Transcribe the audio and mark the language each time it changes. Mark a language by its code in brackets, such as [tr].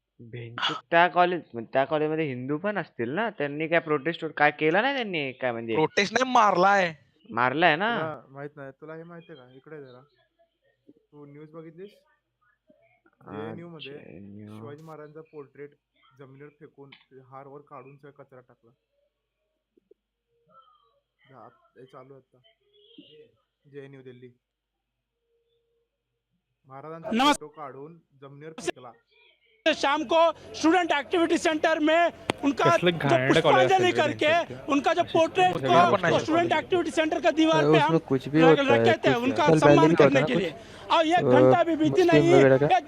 [mr] भेंचूत त्या कॉलेजमध्ये हिंदू पण असतील ना? त्यांनी काय प्रोटेस्ट काय केलं नाही त्यांनी काय म्हणजे प्रोटेस्ट नाही मारलाय. मारलाय ना? तुला माहित नाही, तुला हे माहितीये का? इकडे जरा तू न्यूज बघितलीस? JNU मध्ये JNU. शिवाजी महाराजांचा पोर्ट्रेट जमिनीवर फेकून हारवर काढून सगळा कचरा टाकला. हे चालू आहे आता JNU दिल्ली. महाराजांचा फोटो काढून जमिनीवर फेकला. [hi] शाम को स्टूडेंट एक्टिविटी सेंटर में उनका जो पुष्पांजलि करके उनका जो पोर्ट्रेट को स्टूडेंट एक्टिविटी सेंटर का दीवार पे हम रखे थे उनका सम्मान करने के लिए, और एक घंटा भी बीती नहीं है।